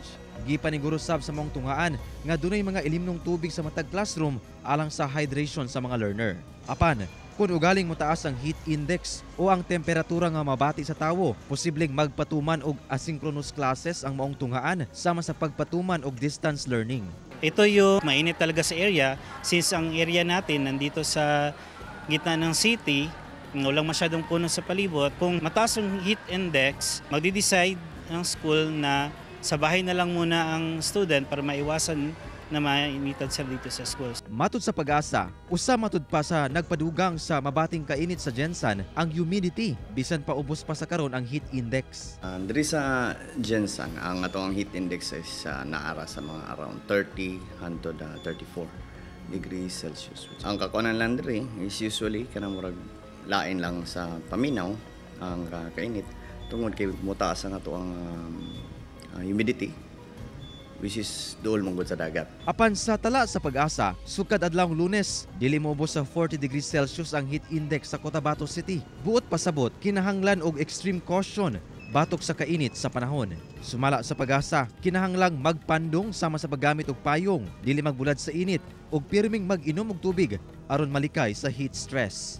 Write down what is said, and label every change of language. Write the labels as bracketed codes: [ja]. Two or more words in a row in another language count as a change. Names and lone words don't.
[ceb] Gipaniguro sab sa maong tunghaan nga dunay mga ilimnong tubig sa matag classroom alang sa hydration sa mga learner. Apan, kung ugaling mataas ang [en] heat index [ceb] o ang temperatura nga mabati sa tawo, posibleng magpatuman og [en] asynchronous classes [ceb] ang maong tunghaan sama sa pagpatuman og [en] distance learning. [tl] Ito yung mainit talaga sa area since ang area natin nandito sa gitna ng city, walang masyadong puno sa palibot. Kung mataas ang [en] heat index, [tl] magdi-decide ang school na sa bahay na lang muna ang student para maiwasan na mainitan sila dito sa schools. [ceb] Matud sa Pag-asa, usa matud pa sa nagpadugang sa mabating kainit sa Gensan ang humidity, bisan pa ubos pa sa karon ang [en] heat index. [ceb] Diri sa Gensan, ang atong [en] heat index [ceb] is naara sa mga around 30 hangtod 34 [en] degrees Celsius. [ceb] Ang kakuanan lang diri is usually kanang murag lain lang sa paminaw ang kainit tungod kay mutaas ang ato ang humidity, [en] which is [ceb] duol manggod sa dagat. Apan sa tala sa Pag-asa, sukad adlawng Lunes, dili moubos sa 40 [en] degrees Celsius [ceb] ang [en] heat index [ceb] sa Cotabato City. Buot pasabot, kinahanglan og [en] extreme caution [ceb] batok sa kainit sa panahon. Sumala sa Pag-asa, kinahanglang magpandong sama sa paggamit og payong, dili magbulad sa init ug pirming mag-inom og tubig aron malikay sa [en] heat stress.